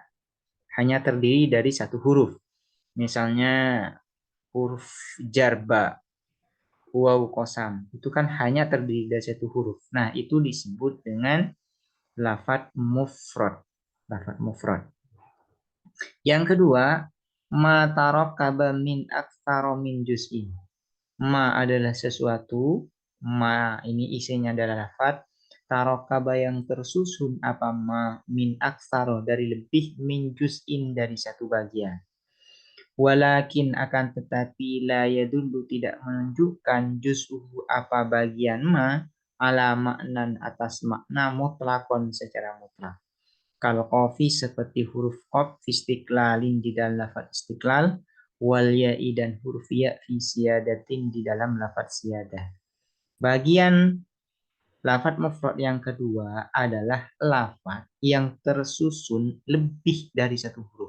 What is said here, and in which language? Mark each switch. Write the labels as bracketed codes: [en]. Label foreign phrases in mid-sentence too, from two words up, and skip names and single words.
[id] Hanya terdiri dari satu huruf. Misalnya huruf jarba, [ar] واو قسم. [id] Itu kan hanya terdiri dari satu huruf. Nah, itu disebut dengan lafadz mufrad. Lafadz mufrad. Yang kedua, [ar] ما تركب من أكثر من جزء. [id] Ma adalah sesuatu, ma ini isinya adalah lafadz tarokkaba yang tersusun apa ma [ar] من أكثر [id] dari lebih [ar] من جزء [id] dari satu bagian. Walakin akan tetapi [ar] لا يدل [id] tidak menunjukkan juz'uhu apa bagian [ar] ما على معنى [id] atas makna mutlakon secara mutlak. [ar] كالقاف [id] seperti huruf qaf [ar] في استقلال [id] di dalam lafaz istiqlal, [ar] والياء [id] dan huruf ya [ar] في سيادة [id] di dalam lafaz siyadah. Bagian lafaz mufrad yang kedua adalah lafaz yang tersusun lebih dari satu huruf.